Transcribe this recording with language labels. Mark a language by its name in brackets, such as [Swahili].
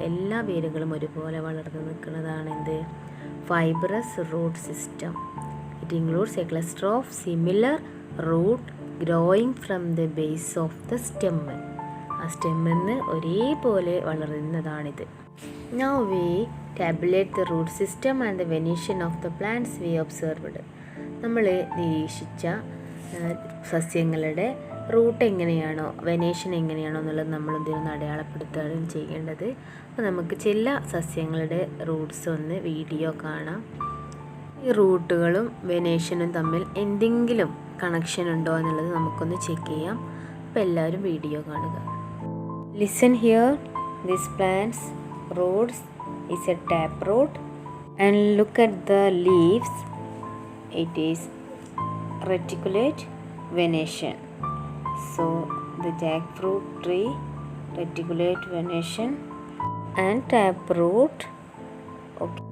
[Malayalam] എല്ലാ വേരുകളും ഒരുപോലെ വളർന്ന് നിൽക്കുന്നതാണ് fibrous root system. [English] It includes a cluster of similar root growing from the base of the stem. [Malayalam] ആ സ്റ്റെമ്മിന്ന് ഒരേപോലെ വളരുന്നതാണിത്. [English] Now we tabulate the root system and the venation of the plants we observed. [Malayalam] നമ്മൾ നിരീക്ഷിച്ച സസ്യങ്ങളുടെ root എങ്ങനെയാണോ venation എങ്ങനെയാണോ എന്നുള്ളത് നമ്മൾ ഇതിനൊന്ന് അടയാളപ്പെടുത്തുകയാണ് ചെയ്യേണ്ടത്. അപ്പോൾ നമുക്ക് ചില സസ്യങ്ങളുടെ റൂട്ട്സ് ഒന്ന് വീഡിയോ കാണാം. ഈ റൂട്ടുകളും വെനേഷനും തമ്മിൽ എന്തെങ്കിലും കണക്ഷൻ ഉണ്ടോ എന്നുള്ളത് നമുക്കൊന്ന് ചെക്ക് ചെയ്യാം. അപ്പോൾ എല്ലാവരും വീഡിയോ കാണുക. [English] Listen here. This plant's roots is a taproot and look at the leaves. It is reticulate venation. So the jackfruit tree, reticulate venation and taproot. Okay.